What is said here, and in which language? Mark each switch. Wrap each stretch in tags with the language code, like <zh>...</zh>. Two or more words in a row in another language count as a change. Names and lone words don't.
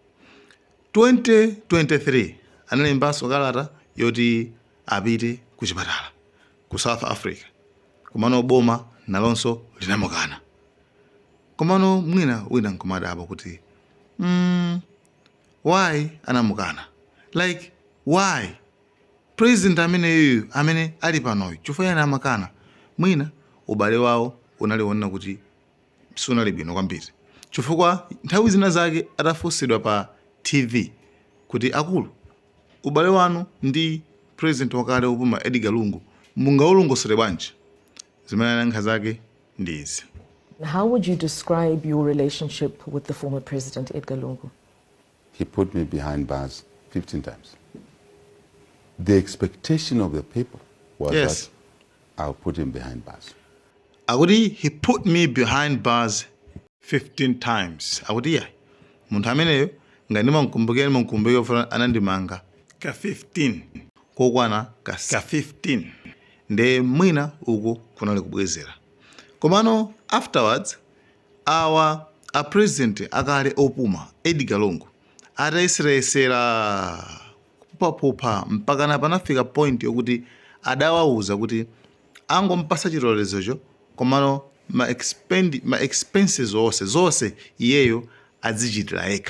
<ny>2023 analembanso kalata yoti apite ku chipatala ku South Africa. Komano boma nalonso linamukana. Komano mwina wina nkumadabo kuti why anamukana?</ny> <en>Like why?</en> <ny>President amene ali panoyo chifukwa yana amakana. Mwina ubale wawo unaliona kuti sunali bwino kwambiri. Chifukwa nthawi zina zake atafunsidwa pa TV kuti akulu ubale wanu ndi president wakale opuma Edgar Lungu mungaulongosole bwanji? Zimene nkha zake ndi izi.</ny> <en>How would you describe your relationship with the former president Edgar Lungu? He put me behind bars 15 times. The expectation of the people was that I'll put him behind bars.</en> <ny>Akuti</ny> <en>he put me behind bars 15 times.</en> <ny>Akuti ya munthu ameneyo ngati mkumbuke anandimanga ka 15 kokwana ka 15 nde mwina uku kunali kubwezera. Komano afterwards a president akale opuma Edgar Lungu atayesera kupapupha mpaka panafika point yokuti adawauza kuti angompasa chilolezocho komano ma expenses zonse iyeyo azichitira yekha.</ny>